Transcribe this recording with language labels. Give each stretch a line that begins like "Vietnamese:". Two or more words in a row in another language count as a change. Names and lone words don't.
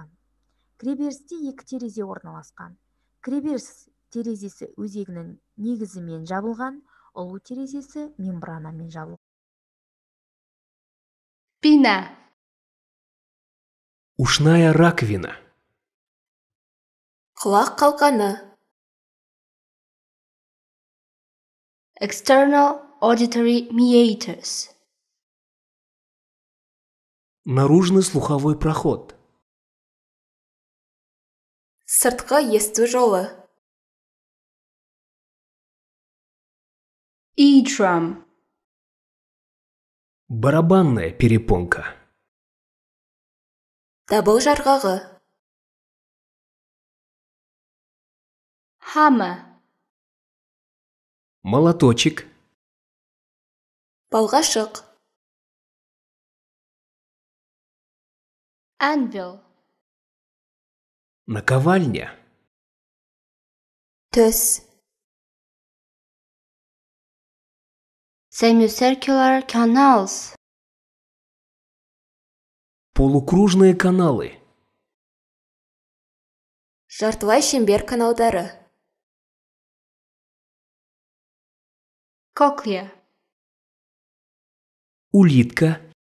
Kazakh: Кіреберісте 2 терезе орналасқан. Кіреберіс терезесі өзегінің негізімен жабылған, ұлу терезесі мембранамен жабылған.
Russian: Спина. Ушная раковина.
Kazakh: Құлақ қалқаны.
English: External auditory meatus.
Russian: Наружный слуховой проход.
Kazakh: Сыртқы есту жолы.
English: Eardrum.
Russian: Барабанная перепонка.
Kazakh: Дабыл жарғағы.
English: Hammer.
Russian: Молоточек.
Kazakh: Балғашық.
English: Anvil.
Russian: Наковальня.
Kazakh: Төс.
English: Semicircular canals.
Russian: Полукружные каналы.
Kazakh: Жартылай шеңбер каналдары.
English: Cochlea.
Russian: Улитка.